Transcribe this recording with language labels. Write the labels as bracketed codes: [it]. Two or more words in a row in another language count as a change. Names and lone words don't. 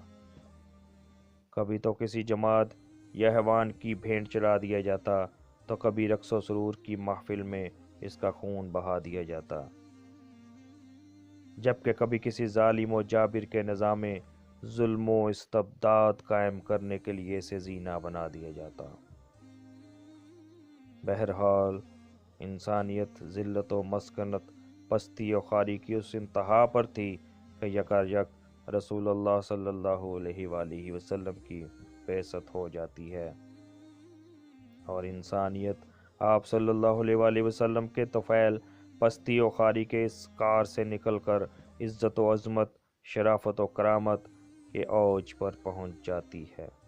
[ur] کبھی تو کسی جماعت یا حیوان کی بھینٹ چڑھا دیا جاتا تو کبھی رقص و سرور کی محفل میں اس کا خون بہا دیا جاتا، جبکہ کبھی کسی ظالم و جابر کے نظام ظلم و استبداد قائم کرنے کے لیے اسے زینہ بنا دیا جاتا۔ بہرحال انسانیت ذلت و مسکنت، پستی و خواری کی اس انتہا پر تھی کہ یکایک رسول اللہ [ar] صلی اللہ علیہ وآلہ وسلم [ur] کی بعثت ہو جاتی ہے اور انسانیت آپ [ar] صلی اللہ علیہ وآلہ وسلم [ur] کے طفیل پستی و خاری کے اس کار سے نکل کر عزت و عظمت، شرافت و کرامت کے اوج پر پہنچ جاتی ہے۔